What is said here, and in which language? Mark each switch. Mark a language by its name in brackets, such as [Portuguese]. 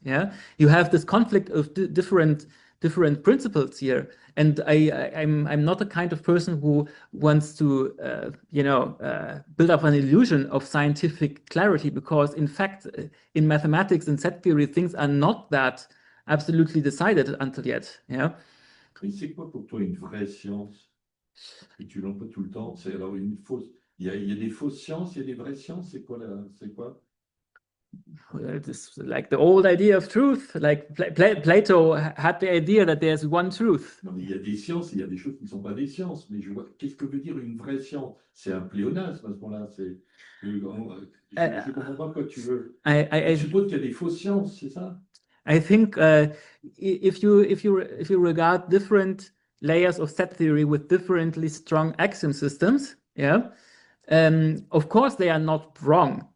[English] Yeah, you have this conflict of different principles here. And I'm not the kind of person who wants to, build up an illusion of scientific clarity, because in fact, in mathematics and set theory, things are not that absolutely decided until yet. Yeah. [French] Mais c'est quoi pour toi une vraie science? Et tu l'emploies tout le temps. C'est alors une fausse. Il y a des fausses sciences, il y a des vraies sciences. C'est quoi [English] It's like the old idea of truth. Like Plato had the idea that there's one truth. [French] Non, mais il y a des sciences et il y a des choses qui ne sont pas des sciences. Mais je vois, qu'est-ce que veut dire une vraie science? C'est un pléonasme à ce moment-là. Je ne comprends pas quoi tu veux. Je suppose qu'il y a des fausses sciences, c'est ça? [English] I think if you regard different layers of set theory with differently strong axiom systems, yeah, of course they are not wrong.